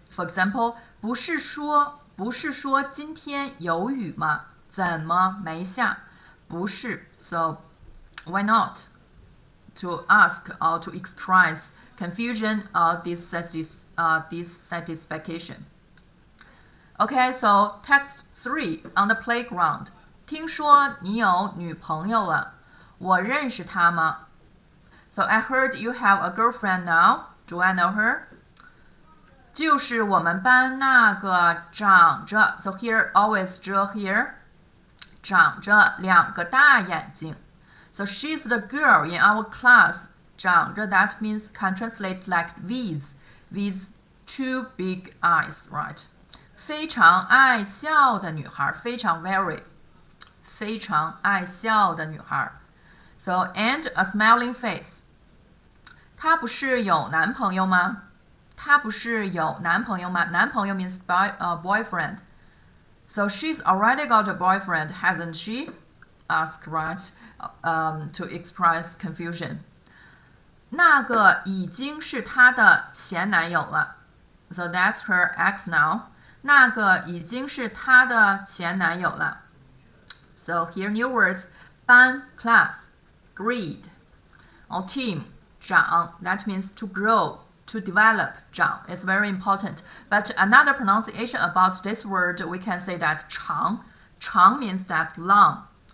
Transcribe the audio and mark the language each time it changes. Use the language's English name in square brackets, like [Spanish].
[English] For example, [Chinese] 不是说今天有雨吗？怎么没下？ [English] 不是 so why not? To ask or to express confusion or dissatisfaction. Okay, so text 3 on the playground. [Chinese] 听说你有女朋友了，我认识她吗？ [English] So I heard you have a girlfriend now. Do I know her? [Chinese] 就是我们班那个长着 [English] so here always draw here [Chinese] 长着两个大眼睛 [English] so she's the girl in our class 长着 that means can translate like with two big eyes, right? [Chinese] 非常爱笑的女孩非常 very 非常爱笑的女孩 [English] so and a smiling face [Chinese] 她不是有男朋友吗？她不是有男朋友吗？ [English] 男朋友 means boyfriend. So she's already got a boyfriend, hasn't she? Ask, right? To express confusion. [Chinese] 那个已经是她的前男友了。 [English] So that's her ex now. [Chinese] 那个已经是她的前男友了。 [English] So here new words, 班 class, grade, or team, 长 that means to grow, to develop, 长 is very important. But another pronunciation about this word, we can say that 长 means that long.